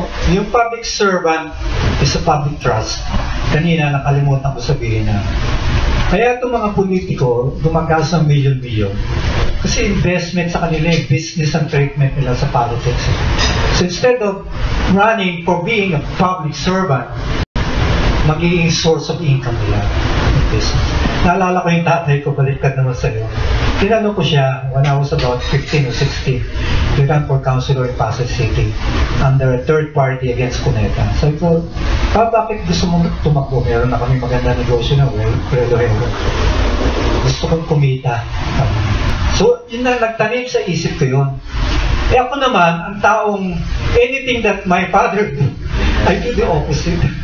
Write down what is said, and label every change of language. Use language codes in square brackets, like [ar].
[en] Yung public servant is a public trust. [tl] Kanina nakalimutan ko sabihin na kaya itong mga politiko gumagas ng milyon-milyon Kasi investment sa kanila, yung business ang treatment nila sa politics. [en] So instead of running for being a public servant, magiging source of income nila yung business. [tl] Naalala ko yung tatay ko, baliktad naman sa'yo. Tinanong ko siya [en] when I was about 15 or 16. He ran for councilor in Pasay City under a third party against Cuneta. [tl] So ito, bakit gusto mong tumakbo? Meron na kami maganda negosyo na, Credo-Hero. Gusto kong kumita. So, yun na nagtanim sa isip ko yun. Eh ako naman, ang taong [en] anything that my father do, I do the opposite.